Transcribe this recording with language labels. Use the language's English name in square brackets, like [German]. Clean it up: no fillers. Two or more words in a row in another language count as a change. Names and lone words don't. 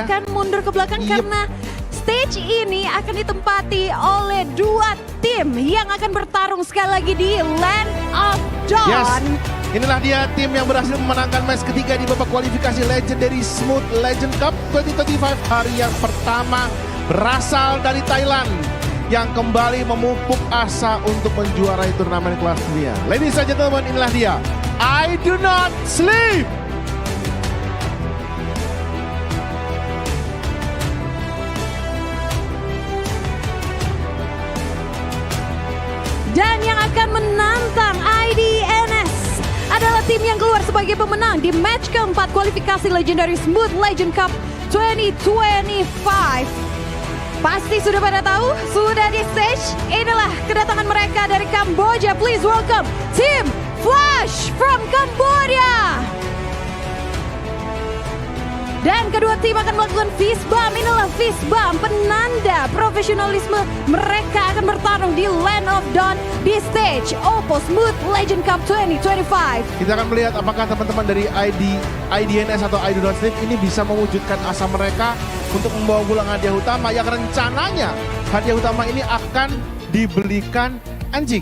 [Indonesian] akan mundur ke belakang karena stage ini akan ditempati oleh dua tim yang akan bertarung sekali lagi di Land of Dawn. Yes, inilah dia tim yang berhasil memenangkan match ketiga di babak kualifikasi Legendary Smooth Legend Cup 2025 hari yang pertama, berasal dari Thailand yang kembali memupuk asa untuk menjuarai turnamen kelas dunia. [English] Ladies and gentlemen, [Indonesian] inilah dia, I Do Not Sleep. Dan yang akan menantang IDNS adalah tim yang keluar sebagai pemenang di match keempat kualifikasi Legendary Smooth Legend Cup 2025. Pasti sudah pada tahu, sudah di stage. Inilah kedatangan mereka dari Kamboja. [English] Please welcome Team Flash from Cambodia. [Indonesian] Dan kedua tim akan melakukan [English] fist bump. [Indonesian] Inilah [English] fist bump, [Indonesian] penanda profesionalisme. Mereka akan bertarung di Land of Dawn di stage OPPO Smooth Legend Cup 2025. Kita akan melihat apakah teman-teman dari IDNS atau I Do Not Sleep ini bisa mewujudkan asa mereka untuk membawa pulang hadiah utama yang rencananya hadiah utama ini akan dibelikan anjing.